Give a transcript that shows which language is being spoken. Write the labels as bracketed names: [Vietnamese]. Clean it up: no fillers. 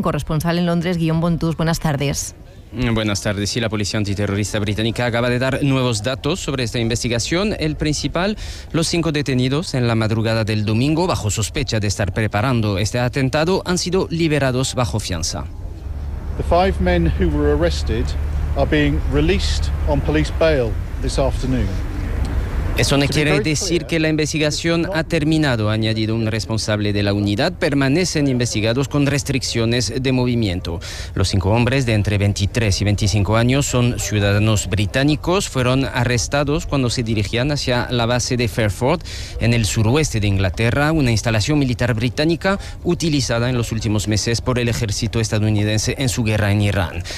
[Spanish] Corresponsal en Londres, Guillaume Bontús. Buenas tardes. Buenas tardes. Sí, la policía antiterrorista británica acaba de dar nuevos datos sobre esta investigación. El principal, los 5 detenidos en la madrugada del domingo, bajo sospecha de estar preparando este atentado, han sido liberados bajo fianza. [English] The 5 men who were arrested are being released on police bail this afternoon. [Spanish] Eso no quiere decir que la investigación ha terminado, ha añadido un responsable de la unidad. Permanecen investigados con restricciones de movimiento. Los 5 hombres de entre 23 y 25 años son ciudadanos británicos. Fueron arrestados cuando se dirigían hacia la base de Fairford, en el suroeste de Inglaterra, una instalación militar británica utilizada en los últimos meses por el ejército estadounidense en su guerra en Irán.